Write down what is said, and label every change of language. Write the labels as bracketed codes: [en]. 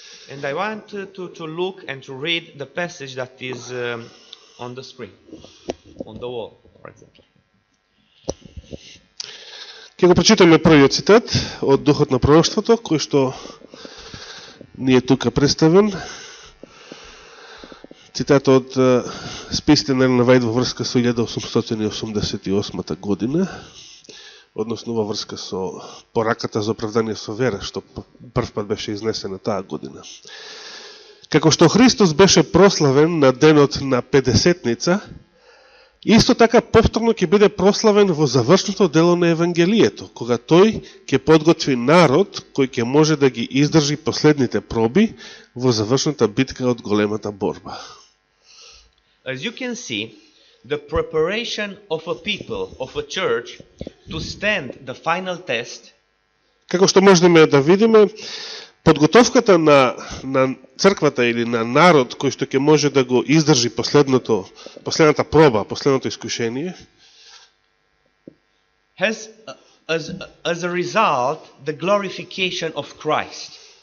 [en] And I want to look and to read the passage that is on the screen, on the wall, for example. [mk] Ќе го прочитаме првиот цитат од Духот на пророштвото, кој што ни е тука представен. Цитат од списите на Елена Вајд во врска со 1888 година, односно во врска со пораката за оправдание со вера, што прв пат беше изнесена таа година. Како што Христос беше прославен на денот на Педесетница, исто така повторно ќе биде прославен во завршното дело на Евангелието, кога тој ќе подготви народ кој ќе може да ги издржи последните проби во завршната битка од големата борба. [en] As you can see, the preparation of a people, of a church, to stand the final test, [mk] како што можеме да видиме, подготовката на црквата или на народ кој што ќе може да го издржи последната проба, последното искушение, [en] has as a result the glorification of Christ.